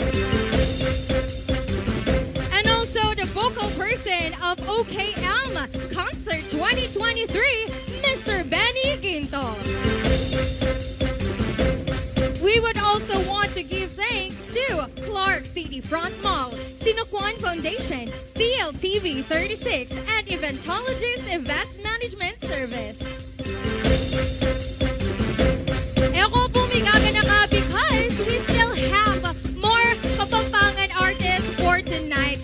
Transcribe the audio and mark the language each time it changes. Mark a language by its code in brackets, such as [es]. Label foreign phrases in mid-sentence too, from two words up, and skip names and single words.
[en] And also the vocal person of OKM Concert 2023, Mr. Benny Ginto. We would also want to give thanks to Clark City Front Mall, Sinukuan Foundation, CLTV 36, and Eventologist Events Management Service. [pam] Eko pumigaga na ka [en] because we still have more Kapampangan artists for tonight.